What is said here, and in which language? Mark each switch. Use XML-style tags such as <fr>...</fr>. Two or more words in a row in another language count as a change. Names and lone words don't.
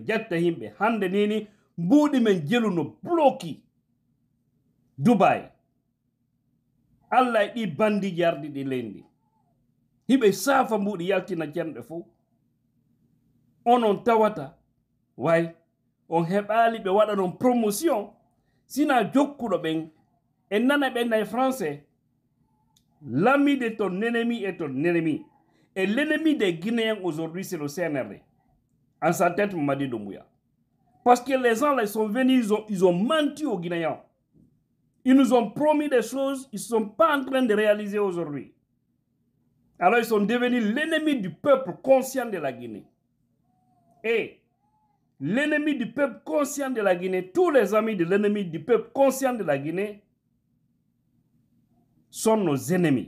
<ff>jetta yimɓe hande nini mbuuɗi men jeluno bloki Dubai Allah e ɗi bandiji ardi ɗi lendi hiɓe saafa mbuuɗi yaltina cenɗe fof onon tawata way on heɓali ɓe waɗa non</ff> <fr>promotion</fr> <ff>sina jokkuɗo ɓen en nana ɓen e français</ff> <fr>l'ami de ton ennemi est ton ennemi et l'ennemi des Guinéens aujourd'hui c'est le CNRD en sa tête Mamadi Doumbouya parce que les gens là ils sont venus ils ont menti aux Guinéens ils nous ont promis des choses ils ne sont pas en train de réaliser aujourd'hui alors ils sont devenus l'ennemi du peuple conscient de la Guinée et l'ennemi du peuple conscient de la Guinée, tous les amis de l'ennemi du peuple conscient de la Guinée sont nos ennemis.</fr>